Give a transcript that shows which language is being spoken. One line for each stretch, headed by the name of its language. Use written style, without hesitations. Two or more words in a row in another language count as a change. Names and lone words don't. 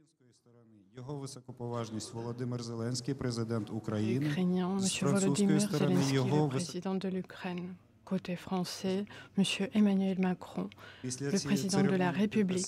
Ukrainian: Його високоповажність Володимир Зеленський, президент України.
French: Ukrainien,
Ukrainian: З
French: M.
Ukrainian: французької
French: Volodymyr
Ukrainian: сторони
French: Zelensky, le
Ukrainian: його
French: président de l'Ukraine. Côté français, M. Emmanuel Macron, le président de la République.